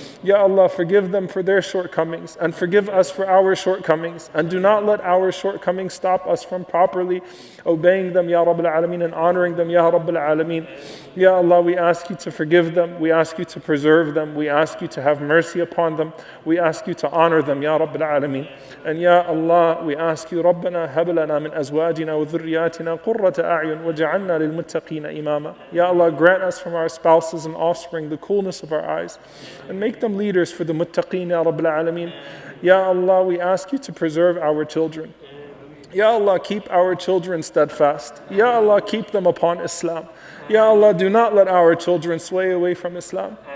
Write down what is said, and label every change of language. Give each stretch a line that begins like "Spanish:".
English: Ya Allah, forgive them for their shortcomings and forgive us for our shortcomings. And do not let our shortcomings stop us from properly obeying them, Ya Rabbil Alameen, and honoring them, Ya Rabbil Alameen. Ya Allah, we ask you to forgive them. We ask you to preserve them. We ask you to have mercy upon them. We ask you to honor them, Ya Rabbil Alameen. And Ya Allah, we ask you,
Arabic: رَبَّنَا هَبْ لَنَا مِنْ أَزْوَاجِنَا وَذُرِّيَّاتِنَا قُرَّةَ أَعْيُنٍ وَاجْعَلْنَا لِلْمُتَّقِينَ إِمَامًا.
English: Ya Allah, grant us from our spouses and offspring the coolness of our eyes and make them leaders for the muttaqeen, Ya Rabbil Alameen. Ya Allah, we ask you to preserve our children. Ya Allah, keep our children steadfast. Ya Allah, keep them upon Islam. Ya Allah, do not let our children sway away from Islam.